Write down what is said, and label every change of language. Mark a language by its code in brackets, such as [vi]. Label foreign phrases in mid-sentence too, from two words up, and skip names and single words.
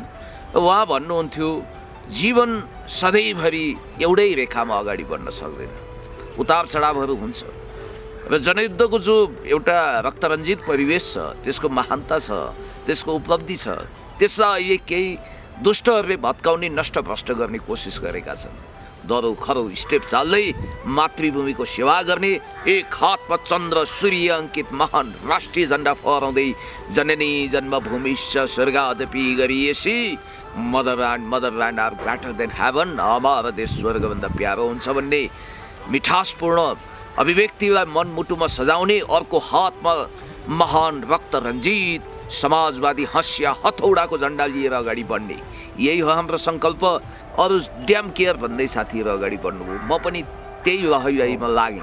[ne] उहाँ भन्नुहुन्थ्यो जीवन सधैँभरि एउटै रेखामा अगाडि बढ्न सक्दैन, उतार चढावहरू हुन्छ र जनयुद्धको जो एउटा रक्तरञ्जित परिवेश छ, त्यसको महानता छ, त्यसको उपलब्धि छ, त्यसलाई अहिले केही दुष्टहरूले भत्काउने, नष्टभ्रष्ट गर्ने कोसिस गरेका छन्। दरो खरो स्टेप चाल्दै मातृभूमिको सेवा गर्ने, एक हातमा चन्द्र सूर्य अङ्कित महान राष्ट्रिय झन्डा फहराउँदै [sa] जननी जन्मभूमिश्च स्वर्गादपि गरिएसी [en] motherland are greater than heaven, [ne] हमारा देश स्वर्गभन्दा प्यारो हुन्छ भन्ने मिठासपूर्ण अभिव्यक्तिलाई मनमुटुमा सजाउने, अर्को हातमा महान रक्त रञ्जित समाजवादी हँसिया हथौडाको झन्डा लिएर अगाडि बढ्ने, यही हो हाम्रो सङ्कल्प। अरू [en] damn care [ne] भन्दै साथीहरू अगाडि बढ्नुभयो, म पनि त्यही लहैमा लागेँ।